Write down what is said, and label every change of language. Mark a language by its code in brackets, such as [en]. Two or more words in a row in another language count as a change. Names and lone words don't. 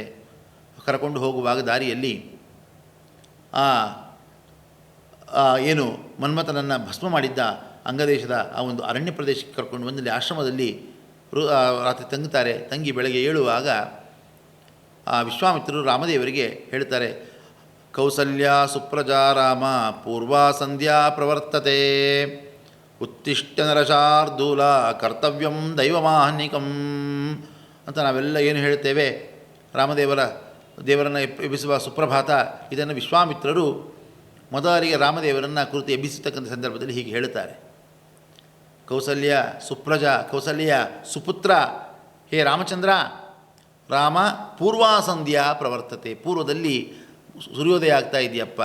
[kn] ಕರ್ಕೊಂಡು ಹೋಗುವಾಗ ದಾರಿಯಲ್ಲಿ ಏನು ಮನ್ಮಥನನ್ನು ಭಸ್ಮ ಮಾಡಿದ್ದ ಅಂಗದೇಶದ ಆ ಒಂದು ಅರಣ್ಯ ಪ್ರದೇಶಕ್ಕೆ ಕರ್ಕೊಂಡು ಬಂದಲ್ಲಿ ಆಶ್ರಮದಲ್ಲಿ ರಾತ್ರಿ ತಂಗುತ್ತಾರೆ. ತಂಗಿ ಬೆಳಗ್ಗೆ ಏಳುವಾಗ ಆ ವಿಶ್ವಾಮಿತ್ರರು ರಾಮದೇವರಿಗೆ ಹೇಳ್ತಾರೆ, [sa] ಕೌಸಲ್ಯ ಸುಪ್ರಜಾ ರಾಮ ಪೂರ್ವಾ ಸಂಧ್ಯಾ ಪ್ರವರ್ತತೆ ಉತ್ತಿಷ್ಟ ನರಶಾರ್ದೂಲ ಕರ್ತವ್ಯಂ ದೈವಮಾಹ್ನಿಕಂ [kn] ಅಂತ ನಾವೆಲ್ಲ ಏನು ಹೇಳ್ತೇವೆ. ದೇವರನ್ನು ಎಬ್ಬಿಸುವ ಸುಪ್ರಭಾತ, ಇದನ್ನು ವಿಶ್ವಾಮಿತ್ರರು ಮೊದಲಿಗೆ ರಾಮದೇವರನ್ನು ಕುರಿತು ಎಬ್ಬಿಸತಕ್ಕಂಥ ಸಂದರ್ಭದಲ್ಲಿ ಹೀಗೆ ಹೇಳುತ್ತಾರೆ. [sa] ಕೌಸಲ್ಯ ಸುಪ್ರಜಾ, [kn] ಕೌಸಲ್ಯ ಸುಪುತ್ರ, ಹೇ ರಾಮಚಂದ್ರ, [sa] ರಾಮ ಪೂರ್ವಾಸಂಧ್ಯಾ ಪ್ರವರ್ತತೆ, [kn] ಪೂರ್ವದಲ್ಲಿ ಸೂರ್ಯೋದಯ ಆಗ್ತಾ ಇದೆಯಪ್ಪ.